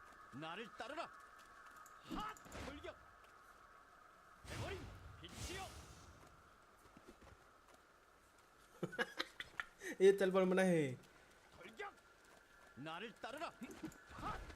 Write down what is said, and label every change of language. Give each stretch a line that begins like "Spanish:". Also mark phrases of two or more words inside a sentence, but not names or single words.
Korean: 나를 따르라. 핫! 돌격. 해버린 빛이여.
Javanese: Iya telepon meneh.
Korean: 돌격. 나를 따르라. 핫!